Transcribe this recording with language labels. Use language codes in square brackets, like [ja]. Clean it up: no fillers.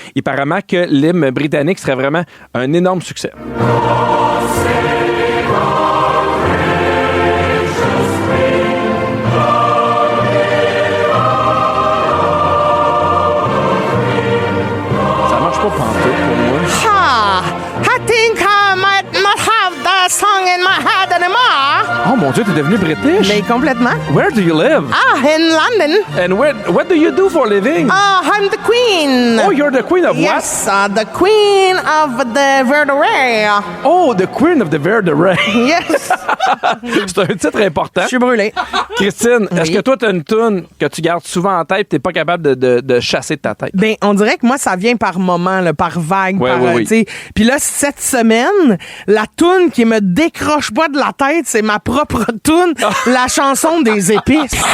[fr] Et apparemment que l'hymne britannique serait vraiment un énorme succès. Ça marche pas pantoute pour moi. [en] I think I might not have that song in my head anymore. [fr] Oh mon Dieu, t'es devenu british? Mais complètement. [en] Where do you live? In London. And what do you do for a living? I'm the queen. Oh, you're the queen of Yes, the queen of the Verderay. what? Oh, the queen of the Verderay. Yes. [fr] C'est un titre important. Je suis brûlée. Christine, est-ce Oui. que toi, t'as une toune que tu gardes souvent en tête et t'es pas capable de chasser de ta tête? Ben, on dirait que moi, ça vient par moment, là, par vague. Ouais, oui. tu sais. Puis là, cette semaine, la toune qui me décroche pas de la tête, c'est ma propre toune, la chanson des épices.